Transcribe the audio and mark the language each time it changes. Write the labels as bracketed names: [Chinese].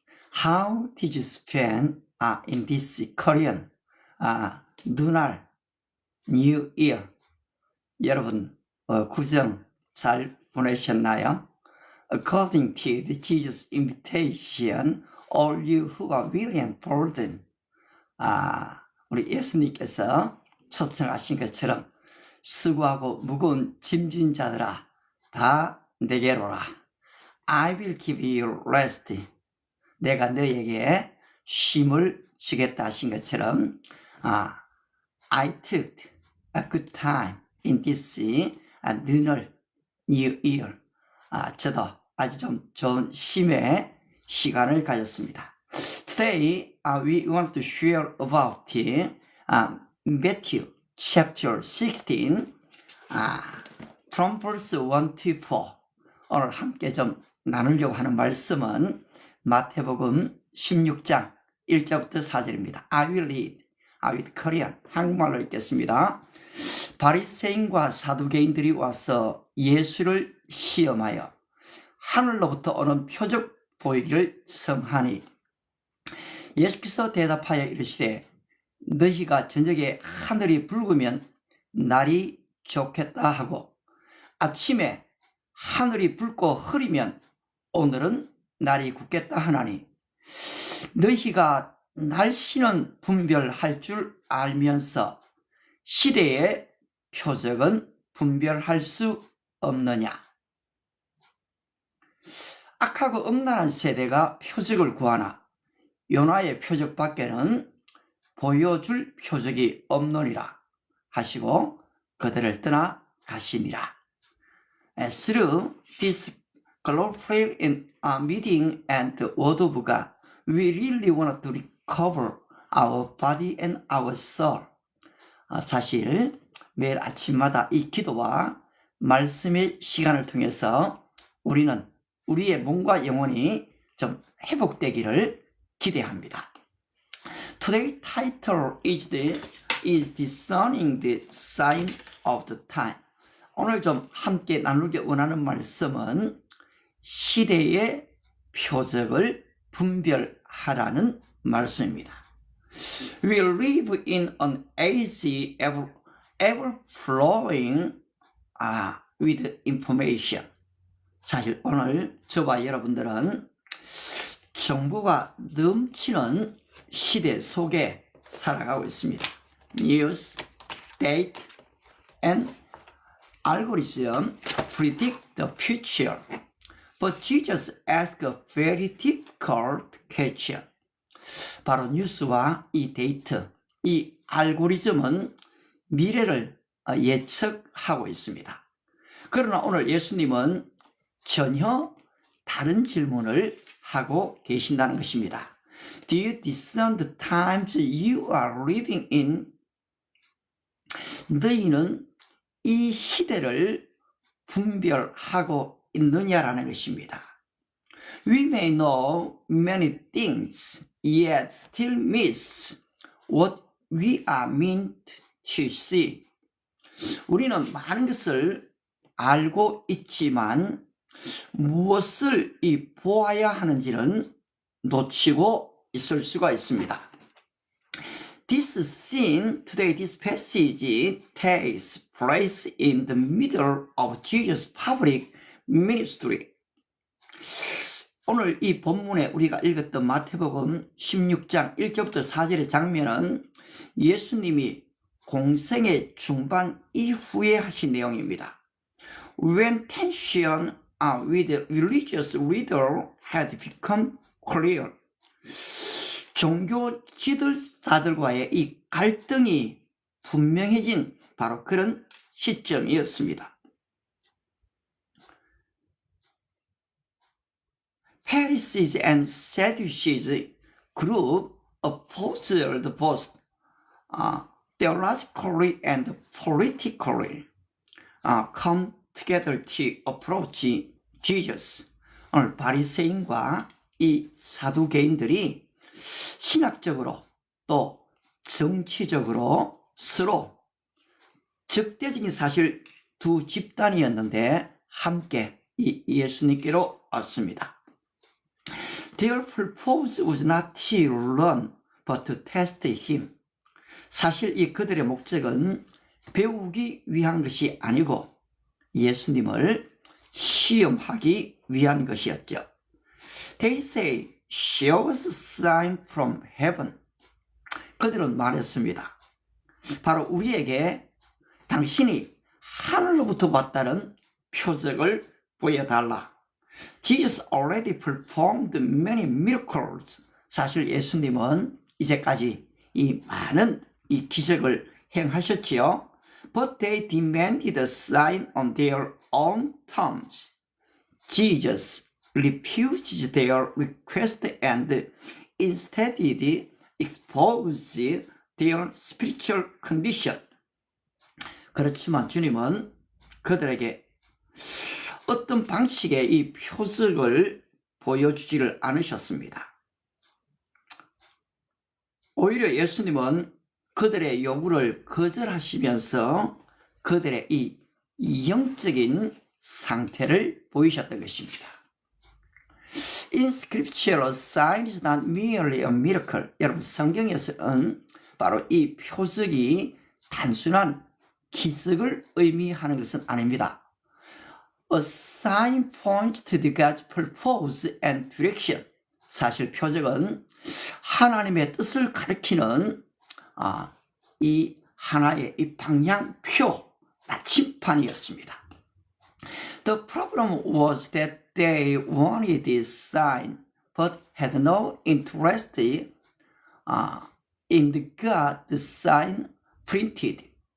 [English] How did you spend in this Korean lunar New Year? [Korean] 여러분 구정 잘 보내셨나요? [English] According to the Jesus invitation, all you who are weary and burdened, [Korean] 우리 예수님께서 초청하신 것처럼 수고하고 무거운 짐진 자들아 다 내게로 오라. [English] I will give you rest. [Korean] 내가 너에게 쉼을 주겠다 하신 것처럼 [English] I took a good time in this lunar new year. [Korean] 저도 아주 좀 좋은 쉼의 시간을 가졌습니다. [English] Today we want to share about Matthew chapter 16 from verse 1 to 4. [Korean] 오늘 함께 좀 나누려고 하는 말씀은 마태복음 16장 1절부터 4절입니다. [English] I will read with Korean. [Korean] 한국말로 읽겠습니다. 바리새인과 사두개인들이 와서 예수를 시험하여 하늘로부터 오는 표적 보이기를 청하니 예수께서 대답하여 이르시되 너희가 저녁에 하늘이 붉으면 날이 좋겠다 하고 아침에 하늘이 붉고 흐리면 오늘은 날이 굳겠다 하나니 너희가 날씨는 분별할 줄 알면서 시대의 표적은 분별할 수 없느냐. 악하고 음란한 세대가 표적을 구하나 요나의 표적밖에는 보여줄 표적이 없느니라 하시고 그들을 떠나 가시니라. [English] Through this glorious meeting and the word of God, we really want to recover our body and our soul. [Korean] 사실 매일 아침마다 이 기도와 말씀의 시간을 통해서 우리는 우리의 몸과 영혼이 좀 회복되기를 기대합니다. [English] Today's title is discerning the sign of the time. [Korean] 오늘 좀 함께 나누기 원하는 말씀은 시대의 표적을 분별하라는 말씀입니다. [English] We live in an age ever flowing with information. [Korean] 사실 오늘 저와 여러분들은 정보가 넘치는 시대 속에 살아가고 있습니다. [English] News, data, and algorithm predict the future. But Jesus asked a very difficult question. [Korean] 바로 뉴스와 이 데이터, 이 알고리즘은 미래를 예측하고 있습니다. 그러나 오늘 예수님은 전혀 다른 질문을 하고 계신다는 것입니다. [English] Do you discern the times you are living in? [Korean] 너희는 이 시대를 분별하고 있느냐라는 것입니다. [English] We may know many things, yet still miss what we are meant to see. [Korean] 우리는 많은 것을 알고 있지만 무엇을 보아야 하는지는 놓치고 있을 수가 있습니다. [English] This scene today, this passage takes place in the middle of Jesus' public ministry. [Korean] 오늘 이 본문에 우리가 읽었던 마태복음 16장 1절부터 4절의 장면은 예수님이 공생의 중반 이후에 하신 내용입니다. [English] When tension with the religious leader had become clear. [Korean] 종교 지도자들과의 이 갈등이 분명해진 바로 그런 시점이었습니다. [English] Pharisees and Sadducees group opposed both theologically and politically come together to approach Jesus. [Korean] 오늘 바리새인과 이 사두개인들이 신학적으로 또 정치적으로 서로 적대적인 사실 두 집단이었는데 함께 이 예수님께로 왔습니다. [English] Their purpose was not to learn, but to test him. [Korean] 사실 이 그들의 목적은 배우기 위한 것이 아니고 예수님을 시험하기 위한 것이었죠. [English] They say, show us a sign from heaven. [Korean] 그들은 말했습니다. 바로 우리에게 당신이 하늘로부터 왔다는 표적을 보여달라. [English] Jesus already performed many miracles. [Korean] 사실 예수님은 이제까지 이 많은 이 기적을 행하셨지요. [English] But they demanded a sign on their own terms. Jesus refused their request and instead exposed their spiritual condition. [Korean] 그렇지만 주님은 그들에게 어떤 방식의 이 표적을 보여주지를 않으셨습니다. 오히려 예수님은 그들의 요구를 거절하시면서 그들의 이 영적인 상태를 보이셨던 것입니다. [English] In scripture, a sign is not merely a miracle. [Korean] 여러분, 성경에서는 바로 이 표적이 단순한 기적을 의미하는 것은 아닙니다. [English] A sign points to the God's purpose and direction. [Korean] 사실 표적은 하나님의 뜻을 가리키는 이 하나의 이 방향표, 나침판이었습니다. [English] The problem was that they wanted this sign, but had no interest in the God the sign printed.